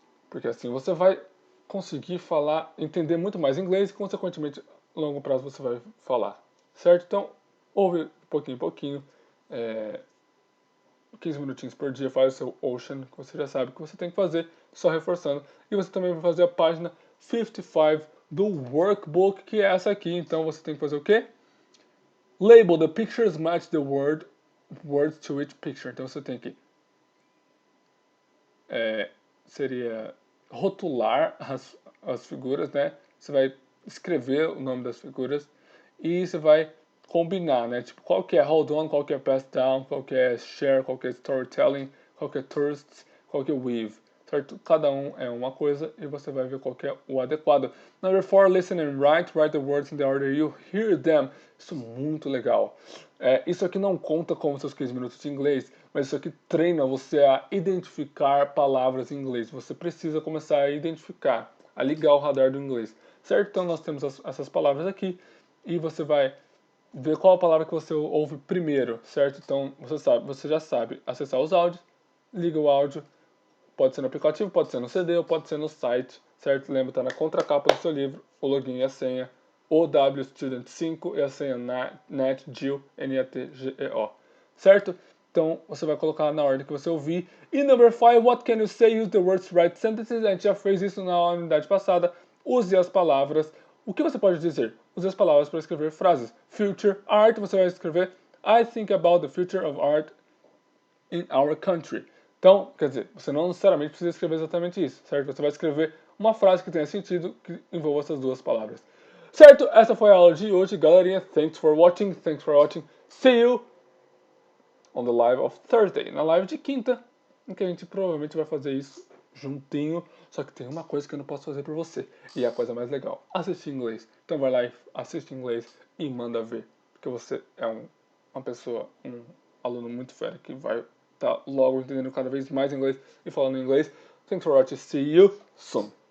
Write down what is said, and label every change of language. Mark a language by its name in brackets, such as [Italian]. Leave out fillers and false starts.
[Portuguese] Porque assim você vai conseguir falar, entender muito mais inglês e, consequentemente, a longo prazo você vai falar, certo? Então, ouve pouquinho em pouquinho, 15 minutinhos por dia, faz o seu Ocean, que você já sabe que você tem que fazer, só reforçando. E você também vai fazer a página 55 do workbook, que é essa aqui. Então, você tem que fazer o quê? [English] Label the pictures match the words to each picture. [Portuguese] Então, você tem que seria rotular as figuras, né? Você vai escrever o nome das figuras e você vai combinar, né? Tipo, qual que é hold on, qual que é pass down, qual que é share, qual que é storytelling, qual que é tourists, qual que é weave, certo? Cada um é uma coisa e você vai ver qual que é o adequado. [English] Number 4, listen and write the words in the order you hear them. [Portuguese] Isso é muito legal. Isso aqui não conta como seus 15 minutos de inglês, mas isso aqui treina você a identificar palavras em inglês. Você precisa começar a identificar, a ligar o radar do inglês, certo? Então nós temos essas palavras aqui e você vai ver qual a palavra que você ouve primeiro, certo? Então você já sabe acessar os áudios, liga o áudio, pode ser no aplicativo, pode ser no CD ou pode ser no site, certo? Lembra, tá na contracapa do seu livro, o login e a senha, OWStudent5 e a senha NATGEO, NATGEO, certo? Então, você vai colocar na ordem que você ouvir. [English] E number 5, what can you say? Use the words to write sentences. [Portuguese] A gente já fez isso na unidade passada. Use as palavras. O que você pode dizer? Use as palavras para escrever frases. [English] Future art, [Portuguese] você vai escrever [English] I think about the future of art in our country. [Portuguese] Então, quer dizer, você não necessariamente precisa escrever exatamente isso, certo? Você vai escrever uma frase que tenha sentido, que envolva essas duas palavras. Certo? Essa foi a aula de hoje, galerinha. [English] Thanks for watching. See you on the live of Thursday. [Portuguese] Na live de quinta, em que a gente provavelmente vai fazer isso juntinho. Só que tem uma coisa que eu não posso fazer por você. E é a coisa mais legal. Assistir inglês. Então vai lá e assiste inglês e manda ver. Porque você é uma pessoa, um aluno muito fera que vai estar logo entendendo cada vez mais inglês e falando inglês. [English] Thanks for watching. See you soon.